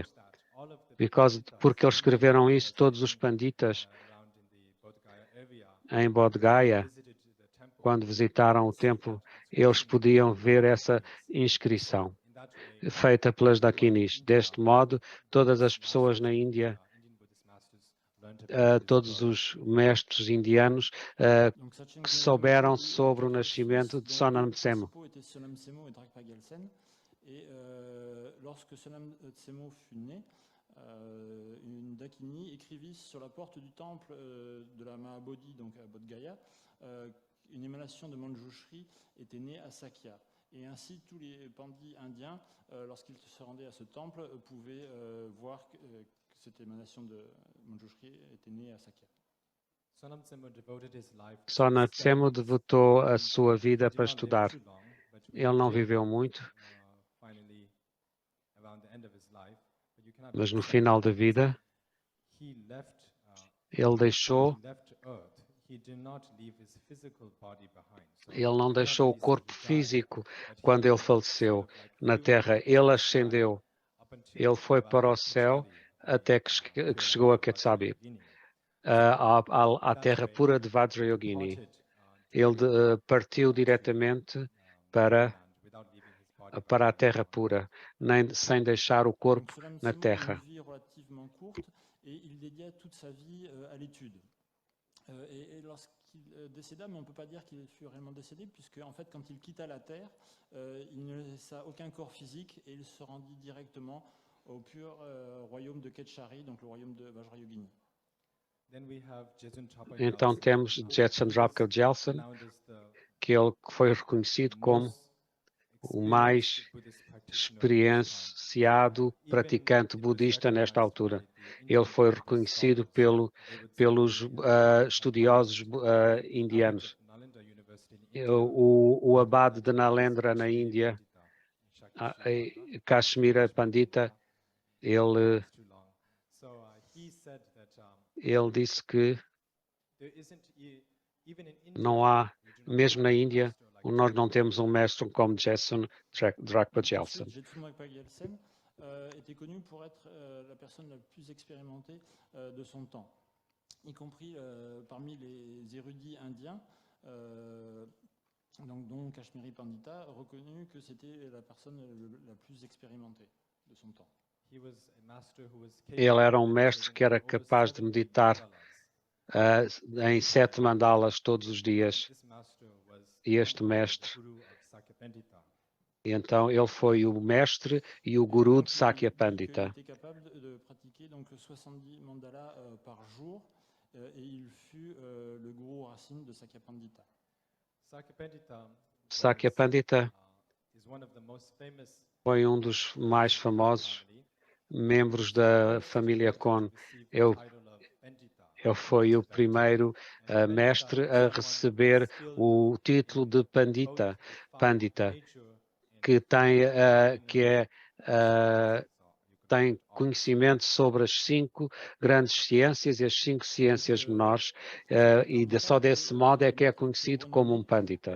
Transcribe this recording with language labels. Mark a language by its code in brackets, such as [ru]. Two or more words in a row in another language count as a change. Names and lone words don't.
[pt] Porque eles escreveram isso, todos os panditas em Bodh Gaya, quando visitaram o templo, eles podiam ver essa inscrição feita pelas Dakinis. Deste modo, todas as pessoas na Índia, todos os mestres indianos que souberam sobre o nascimento de Sonam Tsemo. [fr] Et lorsque Sonam Tsemo fut né, une Dakini écrivit sur la porte du temple de la Mahabodhi, donc à Bodh Gaya, une émanation de Manjushri était née à Sakya. Et ainsi, tous les pandits indiens, lorsqu'ils se rendaient à ce temple, pouvaient voir que cette émanation de Manjushri était née à Sakya. [pt] Sonam Tsemo devotou a sua vida para estudar. Ele não viveu muito, mas no final da vida, ele deixou, ele não deixou o corpo físico quando ele faleceu na Terra. Ele ascendeu, ele foi para o céu até que chegou a Ketsabi, à terra pura de Vajrayogini. Ele partiu diretamente para a terra pura, sem deixar o corpo na terra. [fr] Et il dédia toute sa vie à l'étude. Et lorsqu'il décéda, mais on ne peut pas dire qu'il fut réellement décédé, puisque en fait, quand il quitta la terre, il ne laissa aucun corps physique et il se rendit directement au pur royaume de Ketchari, donc le royaume de Vajrayogini. [pt] Então temos Jetson Rapka Gelson, que ele foi reconhecido como o mais experienciado praticante budista nesta altura. Ele foi reconhecido pelos estudiosos indianos. O abade de Nalendra, na Índia, Kashmira Pandita, ele disse que não há, mesmo na Índia, nós não temos mestre como Jetson Rapka Gelson. [fr] Jetsun Rapka Gelsen était connu pour être la personne la plus expérimentée de son temps, y compris parmi les érudits indiens, dont Kashmiri Pandita, reconnu que c'était la personne la plus expérimentée de son temps. [pt] Ele era mestre que era capaz de meditar em 7 mandalas todos os dias. E este mestre, e então ele foi o mestre e o guru de Sakya Pandita. [fr] Il était capable de pratiquer donc 70 mandalas par jour, et il fut le gourou racine de Sakya Pandita. [pt] Sakya Pandita foi dos mais famosos membros da família Kon. Ele foi o primeiro mestre a receber o título de Pandita, que tem conhecimento sobre as 5 grandes ciências e as 5 ciências menores, e só desse modo é que é conhecido como um Pandita.